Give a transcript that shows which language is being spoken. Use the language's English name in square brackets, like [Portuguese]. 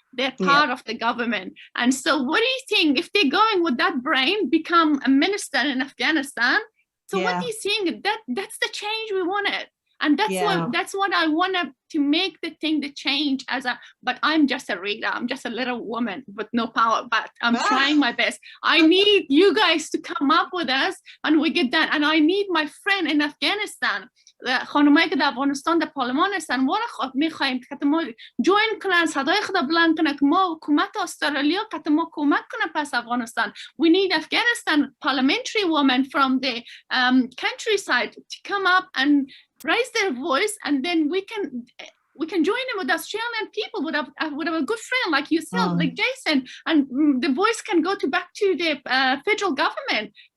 [English] They're part of the government. And so what do you think if they're going with that brain, become a minister in Afghanistan? So what do you think? That's the change we wanted. And that's what I want to make the thing, the change but I'm just a reader. I'm just a little woman with no power, but I'm trying my best. I need you guys to come up with us and we get that. And I need my friend in Afghanistan, [Persian] خانمایی که در افغانستان در پارلمان هستن، ما را میخوایم که ما جوین کنن، صدای خود بلند کنن که ما حکومت استرالیا که ما کمک کنه پس افغانستان. [English] We need Afghanistan parliamentary women from the countryside to come up and raise their voice, and then We can join in with Australian people, with a good friend like yourself, like Jason, and the voice can go back to the federal government.